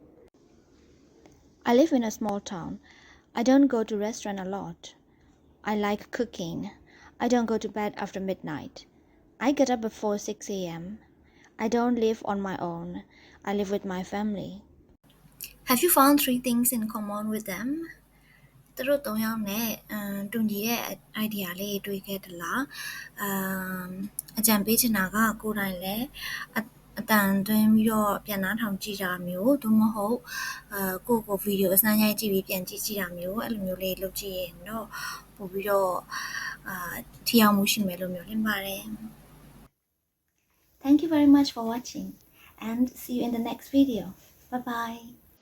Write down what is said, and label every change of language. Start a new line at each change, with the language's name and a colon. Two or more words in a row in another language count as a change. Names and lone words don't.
English: I live in a small town. I don't go to restaurant a lot. I like cooking. I don't go to bed after midnight. I get up before 6 a.m. I don't live on my own. I live with my family. Have you found 3 things in common with them?
Burmese: သူတို့3ယောက်နဲ့တူညီတဲ့ idea လေးတွေ့ခဲ့သလားအကြံပေးချင်တာကကိုယ်တိုင်လည်းအတန်တွင်းပြီးတော့ပြန်နှားထောင်ကြည့်တာမျိုးသို့မဟုတ်ကိုဗီဒီယိုအစမ်းရိုက်ကြည့်ပြီးပြန်ကြည့်တာမျိုးအဲ့လိုမျိုးလေးလုပ်ကြည့်ရင်တော့ပို့ပြီးတော့ထိရောက်မှုရှိမယ်လို့မျိုးလင်းပါတယ်
English: Thank you very much for watching and see you in the next video. Bye bye.